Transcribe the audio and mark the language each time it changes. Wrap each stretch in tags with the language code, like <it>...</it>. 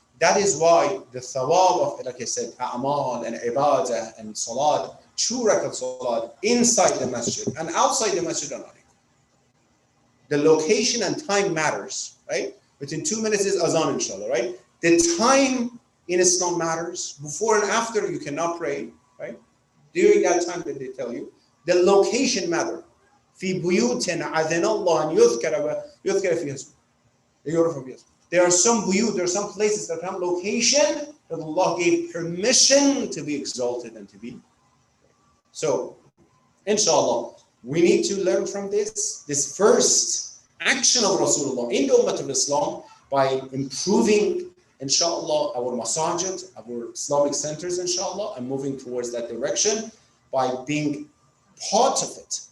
<en>That is why the thawab of, like I said, a'mal and ibadah and salat, 2 rakat salat inside the masjid and outside the masjid are not equal. The location and time matters, right? Within 2 minutes is azan, inshallah, right? The time in Islam matters. Before and after, you cannot pray, right? During that time that they tell you. The location matters.</en> <ar>في بيوت أذن الله أن يذكر فيها اسمه.</ar> <en>There are some buyut, there are some places that have location that Allah gave permission to be exalted and to be. So, inshallah, we need to learn from this first action of Rasulullah in the Ummah of Islam by improving, inshallah, our masajid, our Islamic centers, inshallah, and moving towards that direction by being part of it.</en>